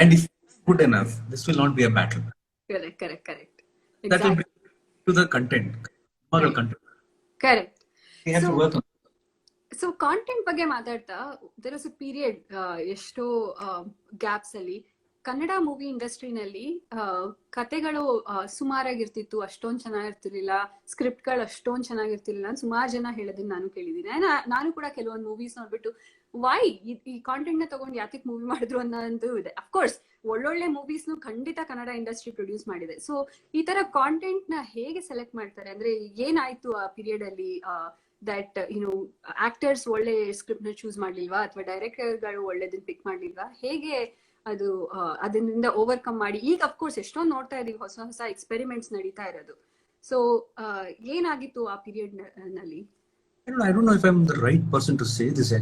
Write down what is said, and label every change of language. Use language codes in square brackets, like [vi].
[en] And if it's good enough, this will not be a battle. Correct. Exactly. That will bring to the content. Right. Content. Correct. We have to work on. [kn] So content ಬಗ್ಗೆ ಮಾತಾಡ್ತಾ, [en] there was a period [kn] ಎಷ್ಟೋ gaps ಅಲ್ಲಿ Kannada movie ಇಂಡಸ್ಟ್ರಿನಲ್ಲಿ ಕತೆಗಳು ಸುಮಾರಾಗಿರ್ತಿತ್ತು, ಅಷ್ಟೊಂದ್ ಚೆನ್ನಾಗಿರ್ತಿರ್ಲಿಲ್ಲ, ಸ್ಕ್ರಿಪ್ಟ್ಗಳು ಅಷ್ಟೊಂದ್ ಚೆನ್ನಾಗಿರ್ತಿರ್ಲಿಲ್ಲ ಅಂತ ಸುಮಾರು ಜನ ಹೇಳೋದನ್ನ ನಾನು ಕೇಳಿದ್ದೀನಿ. ನಾನು ಕೂಡ ಕೆಲವೊಂದು ಮೂವೀಸ್ ನೋಡ್ಬಿಟ್ಟು ವೈ ಈ ಕಾಂಟೆಂಟ್ ನ ತಗೊಂಡು ಯಾತಿಕ್ ಮೂವಿ ಮಾಡಿದ್ರು ಅನ್ನೋದು ಇದೆ. ಅಫ್ಕೋರ್ಸ್ ಒಳ್ಳೊಳ್ಳೆ ಮೂವೀಸ್ನು ಖಂಡಿತ ಕನ್ನಡ ಇಂಡಸ್ಟ್ರಿ ಪ್ರೊಡ್ಯೂಸ್ ಮಾಡಿದೆ. ಸೊ ಈ ತರ ಕಾಂಟೆಂಟ್ ನ ಹೇಗೆ ಸೆಲೆಕ್ಟ್ ಮಾಡ್ತಾರೆ, ಅಂದ್ರೆ ಏನಾಯ್ತು ಆ ಪೀರಿಯಡ್ ಅಲ್ಲಿ ದಟ್ ಆಕ್ಟರ್ಸ್ ಒಳ್ಳೆ ಸ್ಕ್ರಿಪ್ಟ್ ನ ಚೂಸ್ ಮಾಡ್ಲಿಲ್ವಾ ಅಥವಾ ಡೈರೆಕ್ಟರ್ಗಳು ಒಳ್ಳೆದನ್ನ ಪಿಕ್ ಮಾಡ್ಲಿಲ್ವಾ, ಹೇಗೆ ಅದು ಅದರಿಂದ ಓವರ್ಕಮ್ ಮಾಡಿ ಈಗ ಅಫ್ಕೋರ್ಸ್ ಎಷ್ಟೊಂದು ನೋಡ್ತಾ ಇದೀವಿ, ಹೊಸ ಹೊಸ ಎಕ್ಸ್ಪೆರಿಮೆಂಟ್ಸ್ ನಡೀತಾ ಇರೋದು. ಸೊ ಏನಾಗಿತ್ತು ಆ ಪೀರಿಯಡ್ ನಲ್ಲಿ? [en] I don't know if I'm the right person to say this.